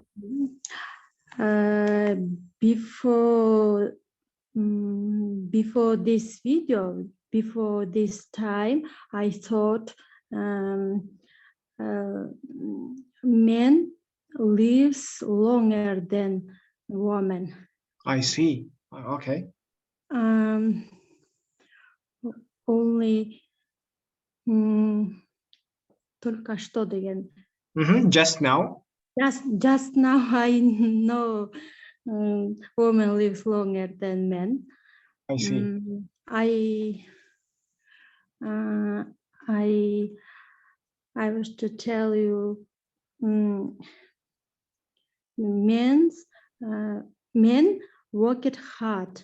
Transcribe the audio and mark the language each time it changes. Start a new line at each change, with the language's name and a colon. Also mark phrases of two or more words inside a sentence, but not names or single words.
English: Before this video, before this time, I thought men lives longer than women. I see. Okay.
Russian: Only только что деген.
English: Just now. Just now I know women lives longer than men. I see. I wish to tell you, men work it hard.